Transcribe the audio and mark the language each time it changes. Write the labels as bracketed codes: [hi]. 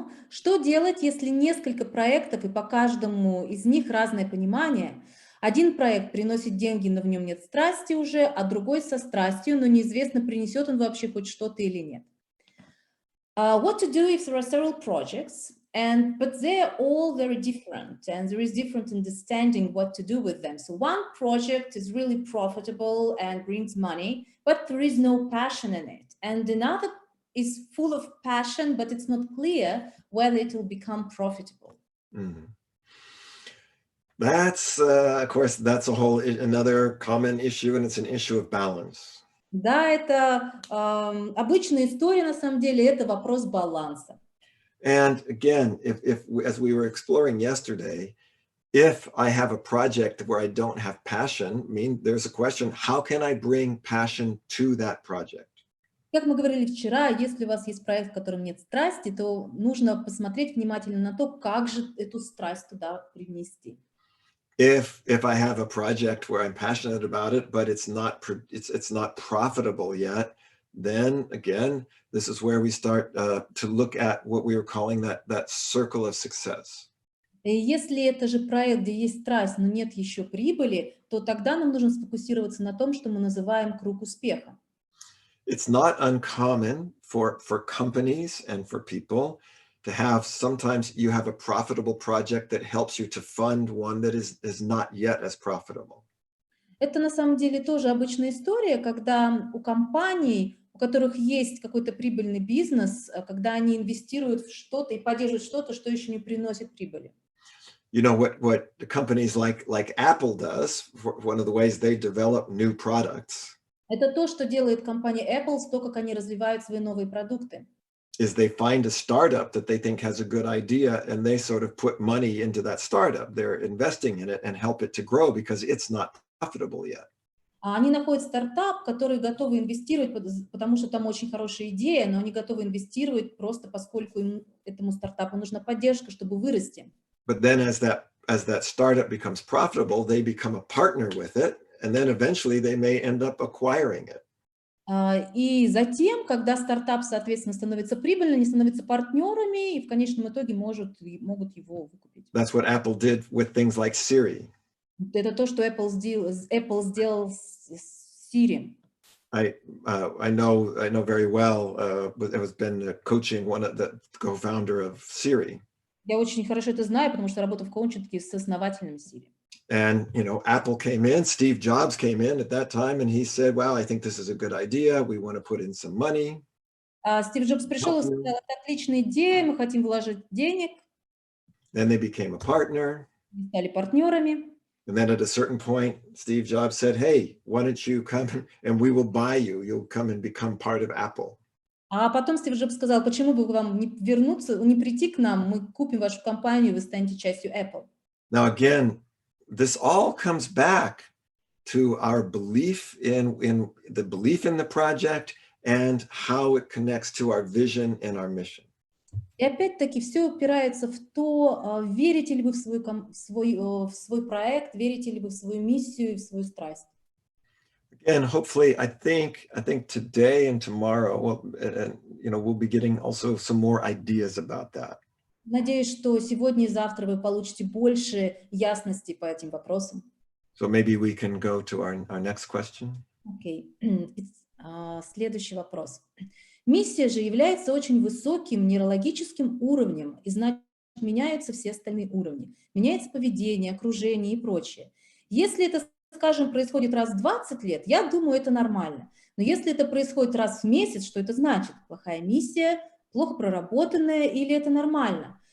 [ru] Что делать, если несколько проектов, и по каждому из них разное понимание? Один проект приносит деньги, но в нем нет страсти уже, а другой со страстью, но неизвестно, принесет он вообще хоть что-то или нет. [en] What to do if there are several projects But they're all very different, and there is different understanding what to do with them. So one project is really profitable and brings money, but there is no passion in it. And another is full of passion, but it's not clear whether it will become profitable. Mhm. That's, of course, that's a whole another common issue, and it's an issue of balance. [ru] Да, это обычная история, на самом деле, это вопрос баланса. [en] And again, if as we were exploring yesterday, if I have a project where I don't have passion, there's a question, how can I bring passion to that project? [ru] Как мы говорили вчера, если у вас есть проект, в котором нет страсти, то нужно посмотреть внимательно на то, как же эту страсть туда привнести. [en] If I have a project where I'm passionate about it, but it's not profitable yet, then again, this is where we start to look at what we were calling that circle of success. [ru] И если это же проект, где есть страсть, но нет еще прибыли, то тогда нам нужно сфокусироваться на том, что мы называем круг успеха. [en] It's not uncommon for companies and for people to have, sometimes you have a profitable project that helps you to fund one that is not yet as profitable. [ru] Это на самом деле тоже обычная история, когда у компаний, у которых есть какой-то прибыльный бизнес, когда они инвестируют в что-то и поддерживают что-то, что еще не приносит прибыли. [en] You know what the companies like Apple does, one of the ways they develop new products [ru] Это то, что делает компания Apple, то, как они развивают свои новые продукты. [en] is they find a startup that they think has a good idea, and they sort of put money into that startup. They're investing in it and help it to grow because it's not profitable yet. [ru] А они находят стартап, который готовы инвестировать, потому что там очень хорошая идея, но они готовы инвестировать просто поскольку этому стартапу нужна поддержка, чтобы вырасти. [en] But then as that startup becomes profitable, they become a partner with it, and then eventually they may end up acquiring it. [ru] И затем, когда стартап, соответственно, становится прибыльным, они становятся партнерами и в конечном итоге могут его выкупить. [en] That's what Apple did with things like Siri. [ru] Это то, что Apple сделал с Siri. [en] I know very well. I was been coaching one of the co-founder of Siri, [ru] Я очень хорошо это знаю, потому что работаю в коучинге с основателем Siri. [en] and Apple came in. Steve Jobs came in at that time, and he said, "Well, I think this is a good idea. We want to put in some money." [ru] Стив Джобс пришел и сказал, это отличная идея, мы хотим вложить денег, [en] Then they became a partner. [ru] мы стали партнерами. [en] And then at a certain point, Steve Jobs said, "Hey, why don't you come and we will buy you. You'll come and become part of Apple." [ru] А потом Стив Джобс сказал, почему бы вам не прийти к нам, мы купим вашу компанию, вы станете частью Apple. [en] Now, again, this all comes back to our belief in the project and how it connects to our vision and our mission. [ru] И опять-таки все упирается в то, верите ли вы в свой проект, верите ли вы в свою миссию и в свою страсть. [en] And hopefully, I think today and tomorrow, we'll be getting also some more ideas about that. [ru] Надеюсь, что сегодня и завтра вы получите больше ясности по этим вопросам. [en] So maybe we can go to our next question. [ru] Окей. Следующий вопрос. Миссия же является очень высоким нейрологическим уровнем, и значит, меняются все остальные уровни. Меняется поведение, окружение и прочее. Если это, скажем, происходит раз в 20 лет, я думаю, это нормально. Но если это происходит раз в месяц, что это значит? Плохая миссия, плохо проработанная или это нормально?